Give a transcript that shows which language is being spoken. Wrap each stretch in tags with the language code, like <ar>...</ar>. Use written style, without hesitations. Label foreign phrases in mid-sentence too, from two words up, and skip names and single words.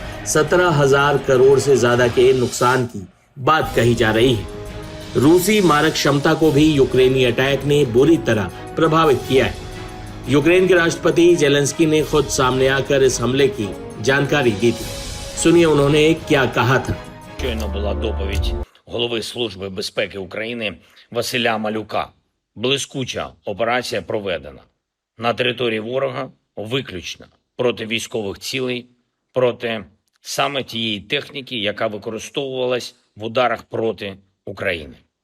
<hi>17,000 करोड़ से ज्यादा के नुकसान की बात कही जा रही है। रूसी मारक क्षमता को भी यूक्रेनी अटैक ने बुरी तरह प्रभावित किया है। यूक्रेन के राष्ट्रपति जेलेंस्की ने खुद सामने आकर इस हमले की जानकारी दी थी। सुनिए उन्होंने क्या कहा था।</hi> <uk>Щойно була доповідь голови Служби безпеки України Василя Малюка. Блискуча операція проведена на території ворога виключно проти військових цілей, проти саме тієї техніки, яка використовувалась в ударах проти України.</uk>